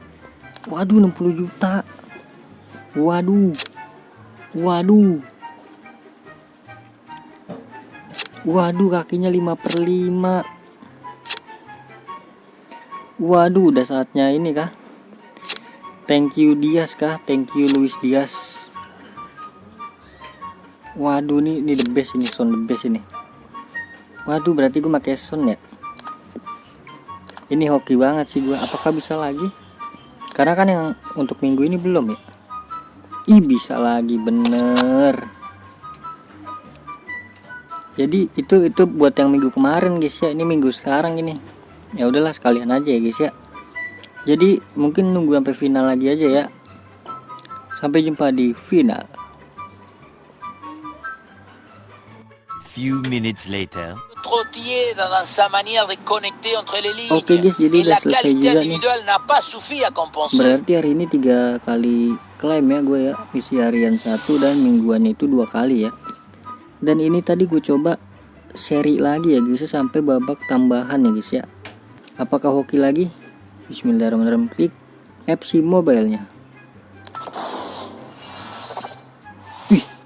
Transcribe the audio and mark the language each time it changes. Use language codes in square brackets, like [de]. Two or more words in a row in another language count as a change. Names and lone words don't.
[id] Waduh, 60 juta. Waduh, kakinya 5/5. Waduh, udah saatnya ini kah? [en] Thank you Diaz kah? Thank you Luis Diaz. [id] Waduh, ini [en] the best [id] ini, Son [en] the best [id] ini. Waduh, berarti gue pakai Son ya. Ini hoki banget sih gue. Apakah bisa lagi? Karena kan yang untuk minggu ini belum ya. Ih, bisa lagi, bener. Jadi itu buat yang minggu kemarin guys ya. Ini minggu sekarang ini. Ya udahlah sekalian aja ya guys ya. Jadi mungkin nunggu sampai final lagi aja ya. Sampai jumpa di final. [en] Few minutes later. [fr] Trottier dans sa manière de connecter entre les lignes. [id] Oke guys, jadi [fr] Et [id] udah [fr] la [id] selesai [fr] qualité [id] juga nih. [fr] individuelle n'a pas suffi à compenser. [id] Berarti hari ini 3 kali klaim ya gue ya. Misi harian 1 dan mingguan itu 2 kali ya. Dan ini tadi gue coba seri lagi ya guys, sampai babak tambahan ya guys ya. Apakah hoki lagi? Bismillahirrahmanirrahim. Klik FC Mobile-nya. Wih.